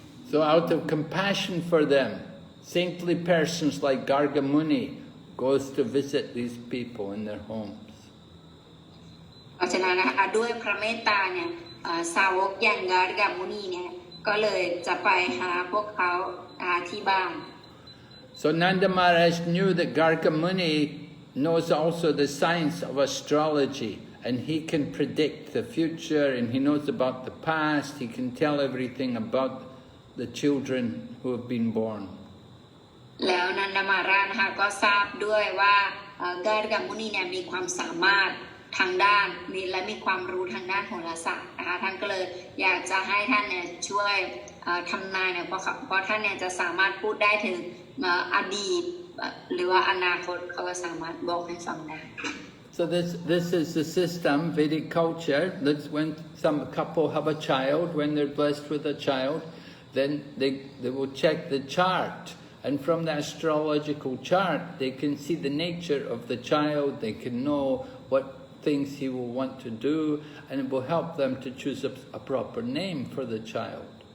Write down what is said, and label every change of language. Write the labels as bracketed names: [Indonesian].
[English] So out of compassion for them, saintly persons like Gargamuni goes to visit these people in their homes. [Thai] เพราะฉะนั้นนะคะด้วยพระเมตตาเนี่ยสาวกอย่างการ์กามุนีเนี่ยก็เลยจะไปหาพวกเขาที่บ้าน [English] So Nanda Maharaj knew that Gargamuni knows also the science of astrology, and he can predict the future, and he knows about the past. He can tell everything about the children who have been born. [Thai] แล้วนันดามาราชนะคะก็ทราบด้วยว่าการกามุนีเนี่ยมีความสามารถทางด้านและมีความรู้ทางด้านโหราศาสตร์นะคะท่านก็เลยอยากจะให้ท่านเนี่ยช่วยทำนายเนี่ยเพราะท่านเนี่ยจะสามารถพูดได้ถึงอดีตหรือว่าอนาคตเขาก็สามารถบอกให้ฟังได้ [English] So this is the system, Vedic culture. That's when some couple have a child, when they're blessed with a child, then they will check the chart. And from the astrological chart, they can see the nature of the child. They can know what things he will want to do, and it will help them to choose a proper name for the child.